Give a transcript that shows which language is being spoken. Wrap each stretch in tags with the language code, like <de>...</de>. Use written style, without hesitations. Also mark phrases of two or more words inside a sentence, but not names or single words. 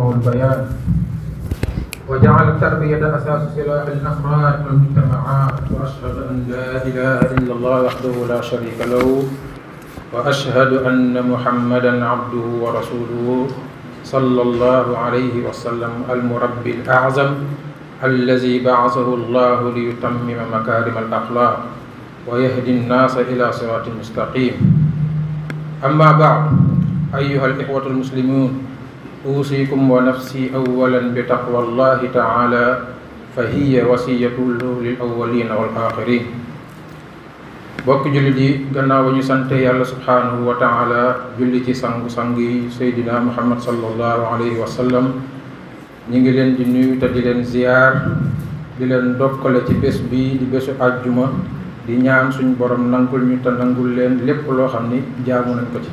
<ar>البيان وجعل التربية أساس صلاح الأفراد والمجتمعات وأشهد أن لا إله إلا الله وحده لا شريك له وأشهد أن محمدا عبده ورسوله صلى الله عليه وسلم المربي الأعظم الذي بعثه الله ليتمم مكارم الأخلاق ويهدي الناس إلى صراط مستقيم. أما بعد أيها الإخوة المسلمون أوصيكم ونفسي أولا بتقوى الله تعالى فهي وصية للأولين والآخرين.</ar> <wo>bokk jullit yi gannaaw ba ñu sante yàlla</wo> <ar>سبحانه وتعالى</ar> <wo>julli ci sangu-sang yi Seydina Muhammad</wo> <ar>صلى الله عليه وسلم</ar> <wo>ñi ngi leen di nuyu te di leen ziyaar di leen dokkale ci bés bi di bésu àjjuma di ñaan suñu borom nangul ñu te nangul leen lépp loo xam ni jaamu nañ ko ci.</wo>